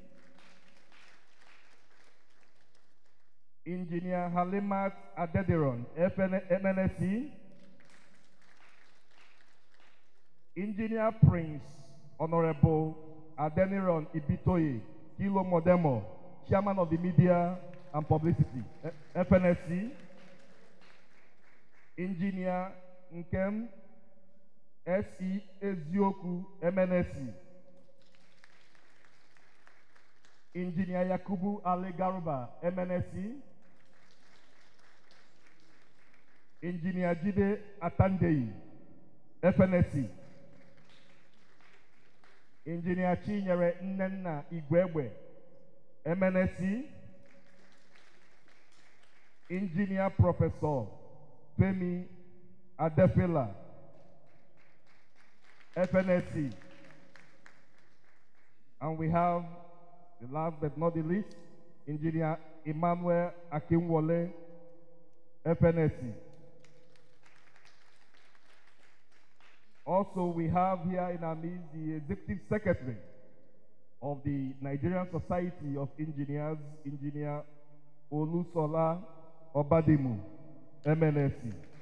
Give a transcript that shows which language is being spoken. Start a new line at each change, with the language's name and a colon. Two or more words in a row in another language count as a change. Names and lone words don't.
English: Engineer Halimat Adediron, MNSC. Engineer Prince Honorable Adeniran Ibitoye Kilo Modemo, Chairman of the Media and Publicity, FNSC. Engineer Nkem S.E. Ezioku, MNSC. Engineer Yakubu Ali Garuba, MNSC. Engineer Jide Atandei, FNSC. Engineer Chinyere Nnenna Igwebwe, MNSC. Engineer Professor Femi Adefela, FNSC. And we have, the last but not the least, Engineer Emmanuel Akinwole, FNSC. Also, we have here in our midst the Executive Secretary of the Nigerian Society of Engineers, Engineer Olusola Obadimu, MNSC.